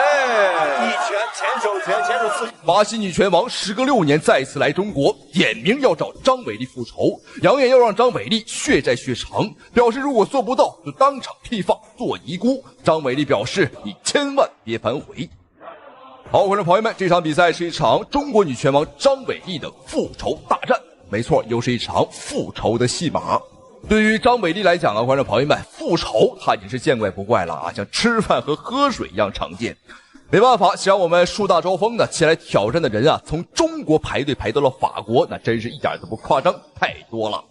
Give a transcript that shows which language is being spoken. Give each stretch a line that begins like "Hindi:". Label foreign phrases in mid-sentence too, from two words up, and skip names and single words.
Chinese: 哎，一拳前手拳，前手四。巴西女拳王时隔6年再次来中国，点名要找张伟丽复仇，扬言要让张伟丽血债血偿，表示如果做不到就当场批放做遗孤。张伟丽表示你千万別反悔。好，观众朋友們，這場比賽是一場中國女拳王張偉麗的復仇大戰。沒錯，又是一場復仇的戲碼。對於張偉麗來講啊，觀眾朋友們，復仇她已經是見怪不怪了啊，像吃飯和喝水一樣常見。沒辦法，想讓我們樹大招風的前來挑戰的人啊，從中國排隊排到了法國，那真是一點都不誇張，太多了。